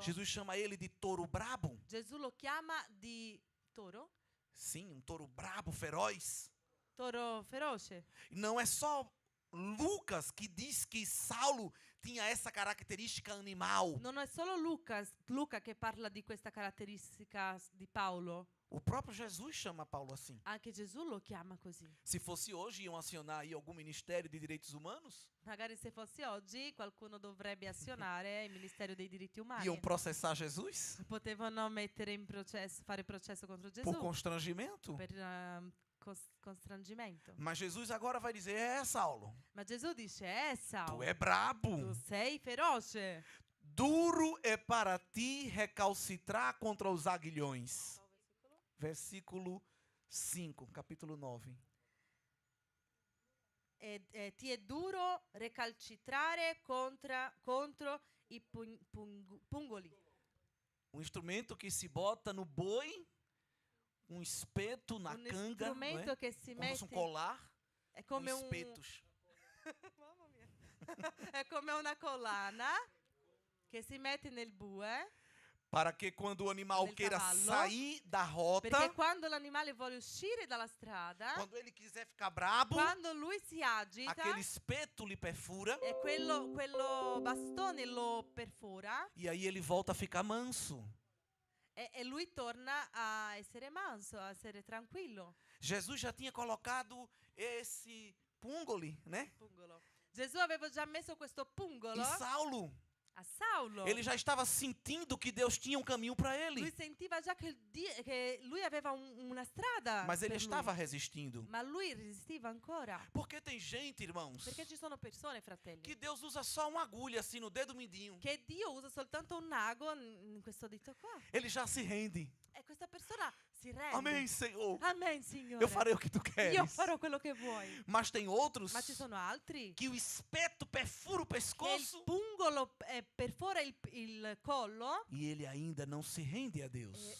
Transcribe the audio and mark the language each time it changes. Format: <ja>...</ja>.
<pt>Jesus chama ele de touro brabo.</pt> <it>Gesù lo chiama di toro,</it> <pt>Sim, um touro brabo, feroz.</pt> <it>toro feroce.</it> <pt>E não é só Lucas que diz que Saulo tinha essa característica animal.</pt> <it>Non è solo Luca che parla di questa caratteristica di Paolo,</it> <pt>O próprio Jesus chama Paulo assim.</pt> <it>anche Gesù lo chiama così.</it> <pt>Se fosse hoje, iam acionar aí algum ministério de direitos humanos?</pt> <it>Magari se fosse oggi qualcuno dovrebbe azionare il Ministero dei diritti umani.</it> <pt>Iam processar Jesus?</pt> <it>Potevano mettere in processo, fare processo contro Gesù</it> <pt>Por constrangimento?</pt> <it>per constrangimento.</it> <pt>Mas Jesus agora vai dizer: Saulo,</pt> <it>Ma Gesù dice,</it> <pt>tu</pt> <it>Saulo,</it> <pt>é brabo.</pt> <it>tu sei feroce.</it> <pt>Duro é para ti recalcitrar contra os aguilhões. Versículo 5, capítulo 9.</pt> <it>Ti è duro recalcitrare contro i pungoli.</it> <pt>Um instrumento que se bota no boi, um espeto na</pt> <it>Un</it> <pt>canga, não é?</pt> <it>strumento che si</it> <pt>Como fosse um</pt> <it>mette</it> <pt>colar,</pt> <it>è</it> <pt>com</pt> <it>come</it> <pt>espetos.</pt> <it>Mamma mia. È come una collana che si mette nel bue,</it> <pt>Para que quando o animal</pt> <it>Del</it> <pt>queira</pt> <it>cavallo.</it> <pt>sair da rota,</pt> <it>perché quando l'animale vuole uscire dalla strada,</it> <pt>quando ele quiser ficar brabo,</pt> <it>quando lui si agita</it> <pt>aquele espeto lhe perfura</pt> <it>e quello bastone lo perfora</it> <pt>e aí ele volta a ficar manso.</pt> <it>e lui torna a essere manso, a essere tranquillo.</it> <pt>Jesus já tinha colocado esse pungoli, né?</pt> <it>Pungolo. Gesù aveva già messo questo pungolo</it> <pt>Em Saulo.</pt> <it>a Saulo.</it> <pt>Ele já estava sentindo que Deus tinha um caminho para</pt> <it>Lui</it> <pt>ele.</pt> <it>sentiva già che lui aveva una strada</it> <pt>Mas ele</pt> <it>per lui.</it> <pt>estava resistindo.</pt> <it>Ma lui resistiva ancora.</it> <pt>Porque tem gente, irmãos,</pt> <it>Perché ci sono persone, fratelli,</it> <pt>que Deus usa só uma agulha assim no dedo mindinho.</pt> <it>che Dio usa soltanto un ago in questo dito qua.</it> <pt>Ele já se rende.</pt> <it>E questa persona si rende.</it> <pt>Amém, Senhor.</pt> <it>Amen, Signore.</it> <pt>Eu farei o que tu</pt> <it>Io</it> <pt>queres.</pt> <it>farò quello che vuoi.</it> <pt>Mas tem outros</pt> <it>Ma ci sono altri</it> <pt>que o espeto perfura o</pt> <it>che il</it> <pt>pescoço</pt> <it>pungolo perfora il collo</it> <pt>e ele ainda não se rende a Deus.</pt>